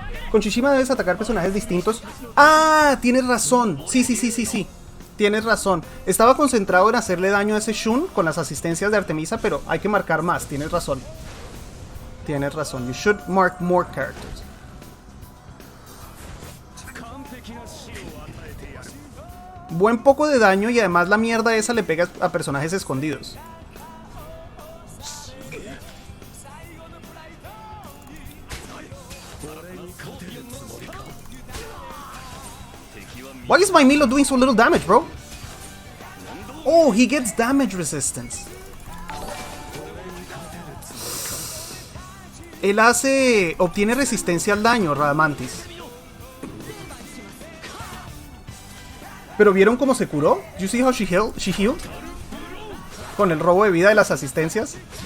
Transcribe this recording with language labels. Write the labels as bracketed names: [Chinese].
[Spanish] Con Shishima debes atacar personajes distintos. ¡Ah! Tienes razón. Sí. Tienes razón. Estaba concentrado en hacerle daño a ese Shun con las asistencias de Artemisa, pero hay que marcar más. Tienes razón. [English] You should mark more characters. [Spanish] Buen poco de daño y además la mierda esa le pega a personajes escondidos. [English] Why is my Milo doing so little damage, bro? Oh, he gets damage resistance. [Spanish] Él obtiene resistencia al daño, Radamantis. Pero ¿vieron cómo se curó? [English] You see how she healed? [Spanish] Con el robo de vida de las asistencias.